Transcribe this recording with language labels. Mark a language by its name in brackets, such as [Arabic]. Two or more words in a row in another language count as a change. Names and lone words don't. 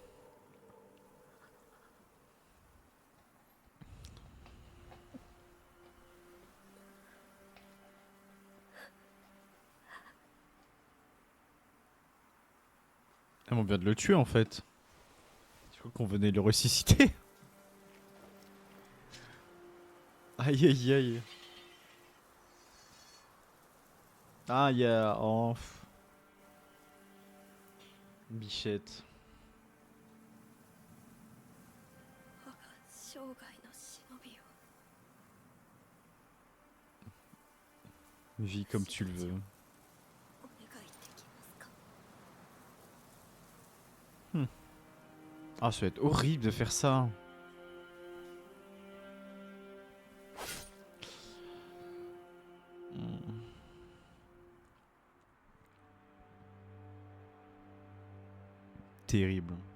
[French] Ah, on vient de le tuer en fait. Je crois qu'on venait le ressusciter. Aïe aïe aïe. Ah, il y a... Oh. Bichette. [Japanese] 我が生涯の忍びを [French] Vis comme tu le veux. [Japanese] お願いできますか [French] Ah, ça va être horrible de faire ça. Terrible.